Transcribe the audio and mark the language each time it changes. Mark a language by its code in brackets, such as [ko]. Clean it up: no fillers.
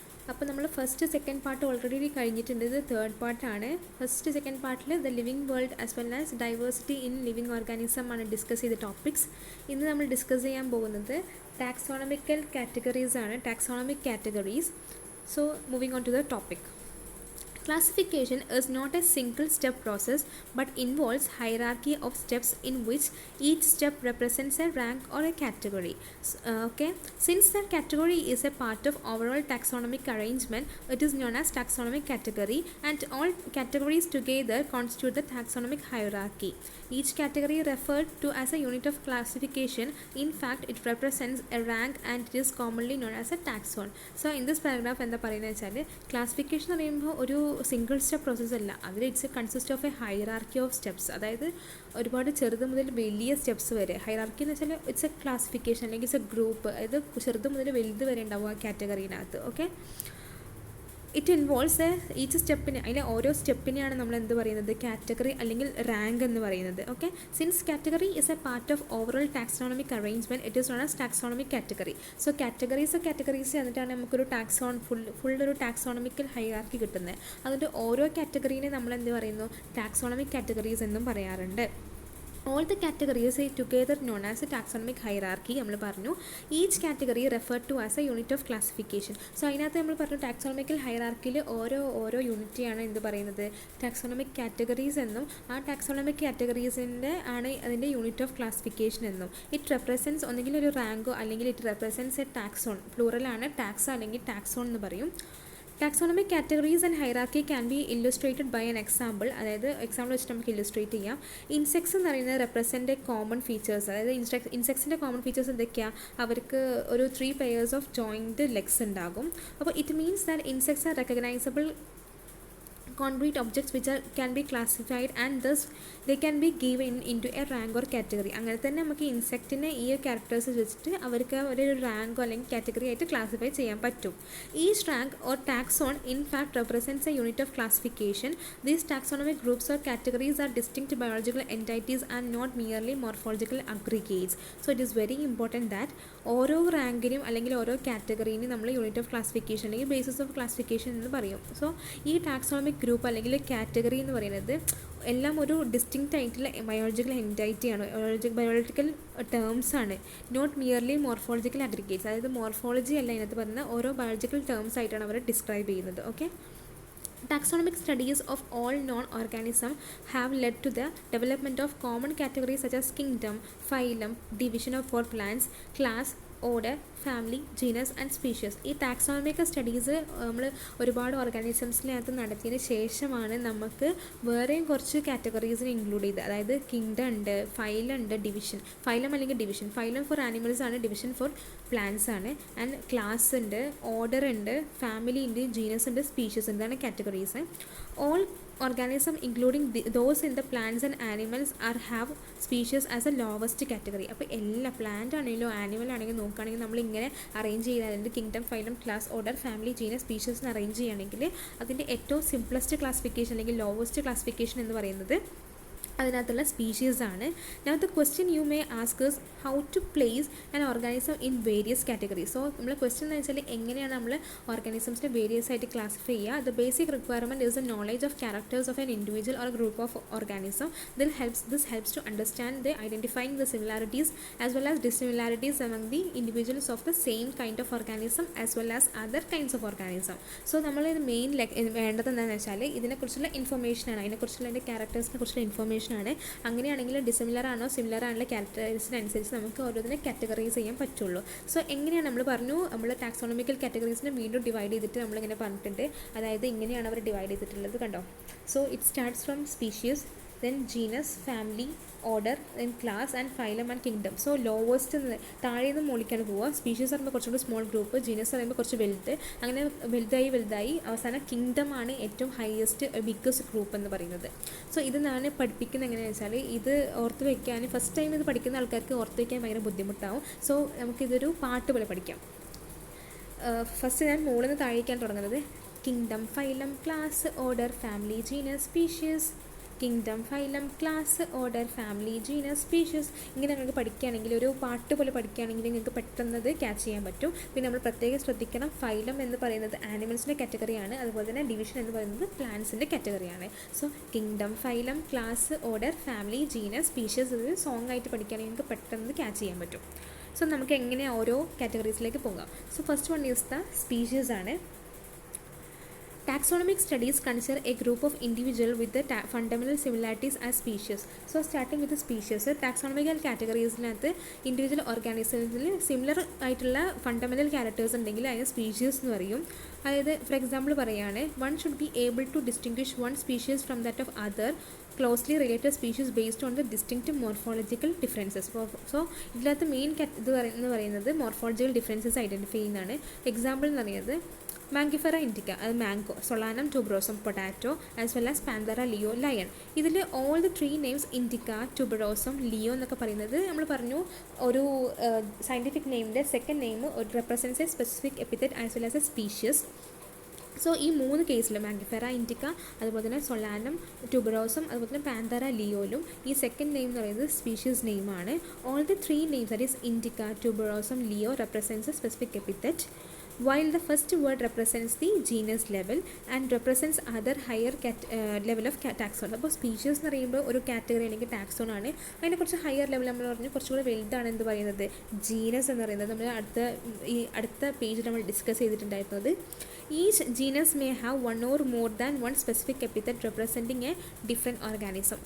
[ml] അപ്പോൾ നമ്മൾ first second part already കഴിഞ്ഞിട്ടുണ്ട്. ഇത് തേർഡ് പാർട്ടാണ്. ഫസ്റ്റ് സെക്കൻഡ് പാർട്ടിൽ the living world as well as diversity in living organism ആണ് ഡിസ്കസ് ചെയ്ത ടോപ്പിക്സ്. ഇന്ന് നമ്മൾ ഡിസ്കസ് ചെയ്യാൻ പോകുന്നത് ടാക്സോണമിക്കൽ കാറ്റഗറീസ് ആണ്. Taxonomic categories. [en] So moving on to the topic. Classification is not a single step process but involves hierarchy of steps in which each step represents a rank or a category. Okay, since the category is a part of overall taxonomic arrangement, it is known as taxonomic category, and all categories together constitute the taxonomic hierarchy. Each category referred to as a unit of classification. In fact, it represents a rank and it is commonly known as a taxon. So in this paragraph [ml] എന്താ പറയുന്നത് വെച്ചാൽ classification എന്ന് പറയുമ്പോൾ ഒരു single step process അല്ല, അതിൽ [en] It's consist of a hierarchy of steps. [ml] അതായത് ഒരുപാട് ചെറുത് മുതൽ വലിയ സ്റ്റെപ്സ് വരെ. ഹൈറാർക്കി എന്ന് വെച്ചാൽ ഇറ്റ്സ് എ ക്ലാസിഫിക്കേഷൻ അല്ലെങ്കിൽ ഇറ്റ്സ് എ ഗ്രൂപ്പ്. അതായത് ചെറുത് മുതൽ വലുത് വരെ ഉണ്ടാവും ആ കാറ്റഗറീനകത്ത്. ഓക്കെ, ഇറ്റ് ഇൻവോൾവ്സ് ഈച്ച് സ്റ്റെപ്പിന്, അതിലെ ഓരോ സ്റ്റെപ്പിനെയാണ് നമ്മൾ എന്ത് പറയുന്നത്, കാറ്റഗറി അല്ലെങ്കിൽ റാങ്ക് എന്ന് പറയുന്നത്. [en] Okay, since category is a part of overall taxonomic arrangement, it is known as taxonomic category. [ml] So categories എന്നിട്ടാണ് നമുക്കൊരു ഫുൾ ഒരു ടാക്സോണമിക്കൽ ഹൈറാർക്കി കിട്ടുന്നത്. അതിൻ്റെ ഓരോ കാറ്റഗറീനെ നമ്മൾ എന്ത് പറയുന്നു, ടാക്സോണമിക് കാറ്റഗറീസ് എന്നും പറയാറുണ്ട്. [en] All the categories are together known as a taxonomic hierarchy. [ml] നമ്മൾ പറഞ്ഞു [en] Each category referred to as a unit of classification. [ml] So അതിനകത്ത് നമ്മൾ പറഞ്ഞു ടാക്സോണമിക്കൽ ഹൈറാർക്കിയിൽ ഓരോ യൂണിറ്റിയാണ് എന്ത് പറയുന്നത്, ടാക്സോണമിക് കാറ്റഗറീസ് എന്നും, ആ ടാക്സോണമിക് കാറ്റഗറീസിൻ്റെ ആണ് അതിൻ്റെ യൂണിറ്റ് ഓഫ് ക്ലാസിഫിക്കേഷൻ എന്നും. ഇറ്റ് റെപ്രസെൻറ്റ്സ് ഒന്നെങ്കിൽ ഒരു റാങ്കോ അല്ലെങ്കിൽ [en] It represents a taxon. [ml] പ്ലൂറലാണ് taxa അല്ലെങ്കിൽ ടാക്സോൺ എന്ന് പറയും. [en] Taxonomic categories and hierarchy can be illustrated by an example. [ml] അതായത് എക്സാമ്പിൾ വെച്ചിട്ട് നമുക്ക് ഇല്ലുസ്ട്രേറ്റ് ചെയ്യാം. ഇൻസെക്ട്സ് എന്ന് പറയുന്നത് റെപ്രസെൻ്റ് കോമൺ ഫീച്ചേഴ്സ്. അതായത് ഇൻസെക്ട്സിൻ്റെ കോമൺ ഫീച്ചേഴ്സ് എന്തൊക്കെയാണ്, അവർക്ക് ഒരു 3 pairs ഓഫ് ജോയിൻറ്റ് ലെഗ്സ് ഉണ്ടാകും. [en] അപ്പോൾ it means that insects are recognisable concrete objects which can be classified and thus they can be given into a rank or category. [ml] അങ്ങനെ തന്നെ നമുക്ക് ഇൻസെക്റ്റിനെ ഈ ക്യാരക്ടേഴ്സ് വെച്ചിട്ട് അവർക്ക് ഒരു റാങ്കോ അല്ലെങ്കിൽ കാറ്റഗറി ആയിട്ട് ക്ലാസിഫൈ ചെയ്യാൻ പറ്റും. [en] Each rank or taxon in fact represents a unit of classification. These taxonomic groups or categories are distinct biological entities and not merely morphological aggregates. So it is very important that [ml] ഓരോ റാങ്കിനും അല്ലെങ്കിൽ ഓരോ കാറ്റഗറീനും നമ്മൾ unit of classification അല്ലെങ്കിൽ basis of classification എന്ന് പറയും. So ഈ taxonomic group അല്ലെങ്കിൽ category എന്ന് പറയുന്നത് എല്ലാം ഒരു ഡിസ്റ്റിങ്ക്റ്റ് ആയിട്ടുള്ള ബയോളജിക്കൽ എൻറ്റൈറ്റിയാണ്, ബയോളജിക്കൽ ടേംസ് ആണ്. [en] Not merely morphological aggregates. [ml] അതായത് മോർഫോളജി അല്ല ഇതിനകത്ത് പറയുന്ന ഓരോ ബയോളജിക്കൽ ടേംസ് ആയിട്ടാണ് അവർ ഡിസ്ക്രൈബ് ചെയ്യുന്നത്. [en] Okay, taxonomic studies of all known organisms have led to the development of common categories such as kingdom, phylum, division of for plants, class, order, family, genus and species. [ml] ഈ taxonomic studies നമ്മൾ ഒരുപാട് ഓർഗാനിസംസിനകത്ത് നടത്തിയതിന് ശേഷമാണ് നമുക്ക് വേറെയും കുറച്ച് കാറ്റഗറീസിന് include ചെയ്ത്. അതായത് കിങ്ഡം ഉണ്ട്, ഫൈലം ഉണ്ട്, ഫൈലം അല്ലെങ്കിൽ ഡിവിഷൻ. ഫൈലം ഫോർ ആനിമൽസ് ആണ്, ഡിവിഷൻ ഫോർ പ്ലാന്റ്സ് ആണ്. ആൻഡ് ക്ലാസ് ഉണ്ട്, ഓർഡർ ഉണ്ട്, ഫാമിലി ഉണ്ട്, ജീനസ് ഉണ്ട്, സ്പീഷ്യസ് ഉണ്ട്. ഇതാണ് categories. [en] All organism including those in the plants and animals have species as a lowest category. [ml] അപ്പോൾ എല്ലാ പ്ലാന്റ് ആണെങ്കിലും ആനിമൽ ആണെങ്കിലും നോക്കുകയാണെങ്കിൽ നമ്മളിങ്ങനെ അറേഞ്ച് ചെയ്താൽ kingdom, phylum, class, order, family, genus, species arrange ചെയ്യുകയാണെങ്കിൽ അതിൻ്റെ ഏറ്റവും സിംപ്ലസ്റ്റ് ക്ലാസിഫിക്കേഷൻ അല്ലെങ്കിൽ ലോവസ്റ്റ് ക്ലാസിഫിക്കേഷൻ എന്ന് പറയുന്നത് അതിനകത്തുള്ള സ്പീഷീസ് ആണ്. [en] Now the question you may ask is how to place an organism in various categories. [ml] So നമ്മൾ ക്വസ്റ്റ്യൻ എന്ന് വെച്ചാൽ എങ്ങനെയാണ് നമ്മൾ ഓർഗാനിസംസിനെ വേരിയസ് ആയിട്ട് ക്ലാസിഫൈ ചെയ്യുക. [en] The basic requirement is the knowledge of characters of an individual or group of organism. This helps to understand the identifying the similarities as well as dissimilarities among the individuals of the same kind of organism as well as other kinds of organism. [ml] So നമ്മൾ ഇത് main വേണ്ടത് എന്താണെന്ന് വെച്ചാൽ ഇതിനെക്കുറിച്ചുള്ള ഇൻഫർമേഷനാണ്, അതിനെക്കുറിച്ചുള്ള അതിൻ്റെ ക്യാരക്ടേഴ്സിനെ കുറിച്ചുള്ള information ആണ്. അങ്ങനെയാണെങ്കിൽ ഡിസിമിലർ ആണോ സിമിലർ ആണുള്ള ക്യാരക്ടേഴ്സിനനുസരിച്ച് നമുക്ക് ഓരോന്നിനെ കാറ്റഗറൈസ് ചെയ്യാൻ പറ്റുള്ളൂ. സോ എങ്ങനെയാണ് നമ്മൾ പറഞ്ഞു, നമ്മൾ ടാക്സോണമിക്കൽ കാറ്റഗറീസിനെ വീണ്ടും ഡിവൈഡ് ചെയ്തിട്ട് നമ്മളിങ്ങനെ പറഞ്ഞിട്ടുണ്ട്. അതായത് ഇങ്ങനെയാണ് അവർ ഡിവൈഡ് ചെയ്തിട്ടുള്ളത്, കണ്ടോ. [en] So it starts from species, then genus, family, order, then class and phylum and kingdom. [ml] So lowest താഴെ നിന്ന് മുകളിലേക്കാണ് പോവുക. സ്പീഷീസ് പറയുമ്പോൾ കുറച്ചുകൂടി സ്മോൾ ഗ്രൂപ്പ്, ജീനസ് പറയുമ്പോൾ കുറച്ച് വലുത്, അങ്ങനെ വലുതായി അവസാനം കിങ്ഡം ആണ് ഏറ്റവും ഹയസ്റ്റ് ബിഗ്ഗസ്റ്റ് ഗ്രൂപ്പ് എന്ന് പറയുന്നത്. സോ ഇത് ഞാൻ പഠിപ്പിക്കുന്നത് എങ്ങനെയാണെന്ന് വെച്ചാൽ ഇത് ഓർത്ത് വയ്ക്കാൻ ഫസ്റ്റ് ടൈം ഇത് പഠിക്കുന്ന ആൾക്കാർക്ക് ഓർത്ത് വയ്ക്കാൻ ഭയങ്കര ബുദ്ധിമുട്ടാവും. സോ നമുക്കിതൊരു പാട്ട് പോലെ പഠിക്കാം. ഫസ്റ്റ് ഞാൻ മുകളിൽ നിന്ന് താഴേക്കാണ് തുടങ്ങുന്നത്. Kingdom, phylum, class, order, family, genus, species, kingdom, phylum, class, order, family, genus, species. ഇങ്ങനെ നിങ്ങൾക്ക് പഠിക്കുകയാണെങ്കിൽ ഒരു പാട്ട് പോലെ പഠിക്കുകയാണെങ്കിൽ നിങ്ങൾക്ക് പെട്ടെന്നത് ക്യാച്ച് ചെയ്യാൻ പറ്റും. പിന്നെ നമ്മൾ പ്രത്യേകം ശ്രദ്ധിക്കണം, ഫൈലം എന്ന് പറയുന്നത് ആനിമൽസിൻ്റെ കാറ്റഗറിയാണ്, അതുപോലെ തന്നെ ഡിവിഷൻ എന്ന് പറയുന്നത് പ്ലാന്റ്സിൻ്റെ കാറ്റഗറിയാണ്. So kingdom, phylum, class, order, family, genus, species ഇത് സോങ് ആയിട്ട് പഠിക്കുകയാണെങ്കിൽ നിങ്ങൾക്ക് പെട്ടെന്ന് ക്യാച്ച് ചെയ്യാൻ പറ്റും. സോ നമുക്ക് എങ്ങനെ ഓരോ കാറ്റഗറീസിലേക്ക് പോകാം. [en] So first one is the species ആണ്. Taxonomic studies consider a group of individuals with the fundamental similarities as species. So starting with the species, [ml] taxonomical categoriesനകത്ത് individual ഓർഗാനിസത്തിൽ similar ആയിട്ടുള്ള ഫണ്ടമെൻ്റൽ ക്യാരക്ടേഴ്സ് ഉണ്ടെങ്കിൽ അതിന് സ്പീഷ്യസ് എന്ന് പറയും. അതായത് ഫോർ എക്സാമ്പിൾ പറയുകയാണ്, [en] One should be able to distinguish one species from that of other closely related species based on the distinct morphological differences. [ml] So ഇതിനകത്ത് main എന്ന് പറയുന്നത് മോർഫോളജിക്കൽ ഡിഫറൻസസ് ഐഡൻറ്റിഫൈ ചെയ്യുന്നതാണ്. എക്സാമ്പിൾ എന്ന് പറയുന്നത് മാങ്കിഫെറ ഇൻഡിക്ക, അത് mango, Solanum tuberosum potato, as well as Panthera Leo lion. ഇതിൽ all the 3 names Indica, tuberosum, Leo എന്നൊക്കെ പറയുന്നത് നമ്മൾ പറഞ്ഞു ഒരു scientific നെയിമിൻ്റെ [en] Second name represents a specific epithet as well as a species. [ml] So ഈ 3 കേസിൽ മാങ്കിഫെറ ഇൻഡിക്ക, അതുപോലെ തന്നെ സൊളാനം ട്യൂബറോസം, അതുപോലെ തന്നെ പാന്തറ ലിയോയിലും ഈ സെക്കൻഡ് നെയിം എന്ന് പറയുന്നത് species നെയിമാണ്. [en] All the 3 names that is indica, tuberosum, leo represents a specific epithet, while the first word represents the genus level and represents other higher level of taxon. [ml] അപ്പോൾ species എന്ന് പറയുമ്പോൾ ഒരു category അല്ലെങ്കിൽ taxon ആണ്. അതിനെ കുറച്ച് ഹയർ ലെവൽ നമ്മൾ പറഞ്ഞു കുറച്ചുകൂടെ വലുതാണ് എന്ത് പറയുന്നത് ജീനസ് എന്ന് പറയുന്നത്. നമ്മൾ അടുത്ത പേജിൽ നമ്മൾ ഡിസ്കസ് ചെയ്തിട്ടുണ്ടായിരുന്നത് [en] Each genus may have one or more than one specific epithet representing a different organism.